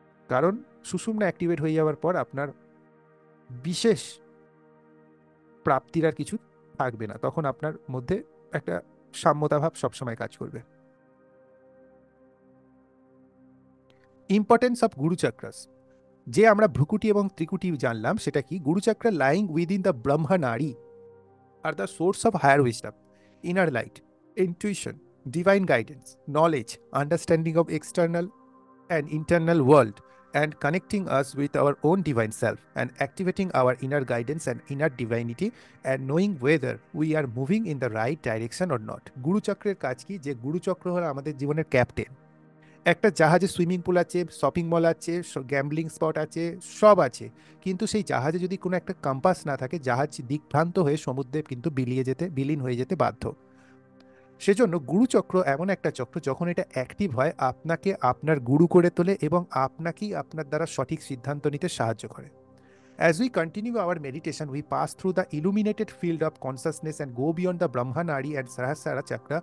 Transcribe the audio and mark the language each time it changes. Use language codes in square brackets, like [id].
[bn] কারণ সুষুম্না অ্যাক্টিভেট হয়ে যাওয়ার পর আপনার বিশেষ প্রাপ্তির আর কিছু থাকবে না, তখন আপনার মধ্যে একটা সাম্যতাভাব সবসময় কাজ করবে। [en] Importance of guru chakras. [bn] যে আমরা ভ্রুকুটি এবং ত্রিকুটি জানলাম, সেটা কি? [en] Guru chakra lying within the Brahma nadi আর the source of higher wisdom, inner light, intuition, divine guidance, knowledge, understanding of external and internal world, and connecting us with our own divine self, and activating our inner guidance and inner divinity, and knowing whether we are moving in the right direction or not. [bn] গুরু চক্রের কাজ কি? যে গুরু চক্র হলো আমাদের জীবনের captain. একটা জাহাজে সুইমিং পুল আছে, শপিং মল আছে, গ্যাম্বলিং স্পট আছে, সব আছে, কিন্তু সেই জাহাজে যদি কোনো একটা কম্পাস না থাকে, জাহাজ দিকভ্রান্ত হয়ে সমুদ্রে কিন্তু বিলীন হয়ে যেতে বাধ্য। সেজন্য গুরুচক্র এমন একটা চক্র, যখন এটা অ্যাক্টিভ হয় আপনাকে আপনার গুরু করে তোলে এবং আপনাকেই আপনার দ্বারা সঠিক সিদ্ধান্ত নিতে সাহায্য করে। [en] As we continue our meditation, we pass through the illuminated field of consciousness and go beyond the Brahmanari and Sahasrara chakra,